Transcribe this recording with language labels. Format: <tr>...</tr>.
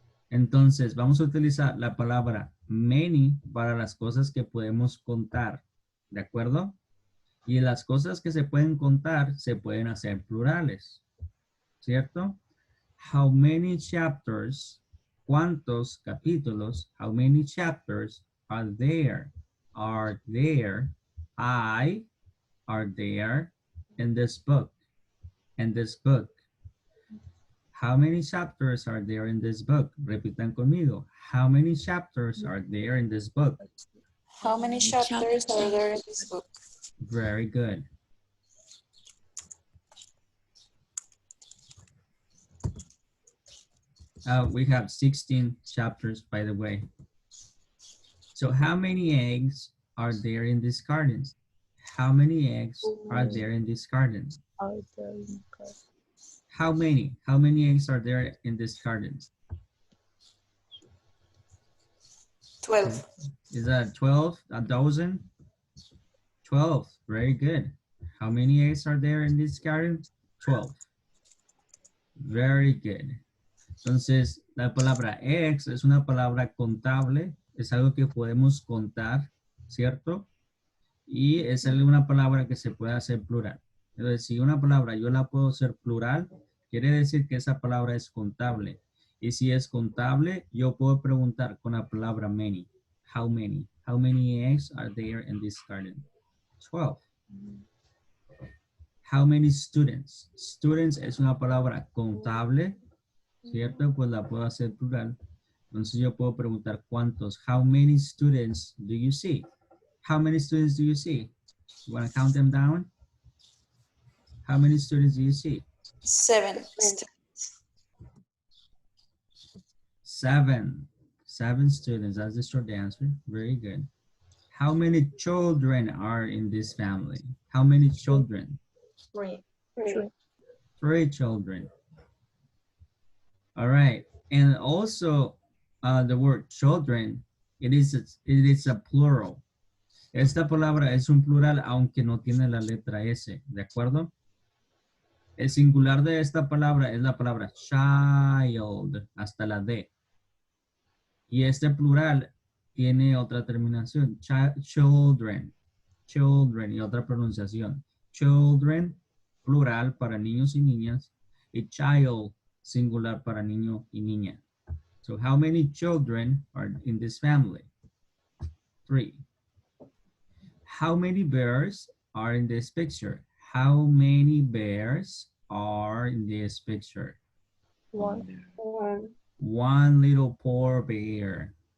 <es>Entonces, vamos a utilizar la palabra many para las cosas que podemos contar, ¿de acuerdo? Y las cosas que se pueden contar se pueden hacer plurales, ¿cierto?</es> <en>How many chapters,</en> <es>¿cuántos capítulos?</es> <en>How many chapters are there? Are there, are there in this book? In this book. How many chapters are there in this book?</en> <es>Repitan conmigo.</es> <en>How many chapters are there in this book? How many chapters are there in this book? Very good. We have 16 chapters, by the way. So how many eggs are there in this garden? How many eggs are there in this garden? Are there in the car? How many eggs are there in this garden? 12. Is that 12, a dozen? 12, very good. How many eggs are there in this garden? 12. Very good.</en> <es>Entonces, la palabra eggs es una palabra contable, es algo que podemos contar, ¿cierto? Y es una palabra que se puede hacer plural. Entonces, si una palabra yo la puedo hacer plural, quiere decir que esa palabra es contable. Y si es contable, yo puedo preguntar con la palabra many.</es> <en>How many? How many eggs are there in this garden? 12. How many students?</en> <es>Students es una palabra contable, ¿cierto? Pues la puedo hacer plural. Entonces yo puedo preguntar cuántos.</es> <en>How many students do you see? How many students do you see? You want to count them down? How many students do you see? 7. 7. 7 students. That's the short answer. Very good. How many children are in this family? How many children? 3. 3 children. All right. And also the word children, it is a plural.</en> <es>Esta palabra es un plural aunque no tiene la letra S, ¿de acuerdo? El singular de esta palabra es la palabra child, hasta la D. Y este plural tiene otra terminación, children, y otra pronunciación. Children, plural para niños y niñas, y child, singular para niño y niña.</es> <en>So how many children are in this family? 3. How many bears are in this picture? How many bears are in this picture? 1. One little poor bear.</en>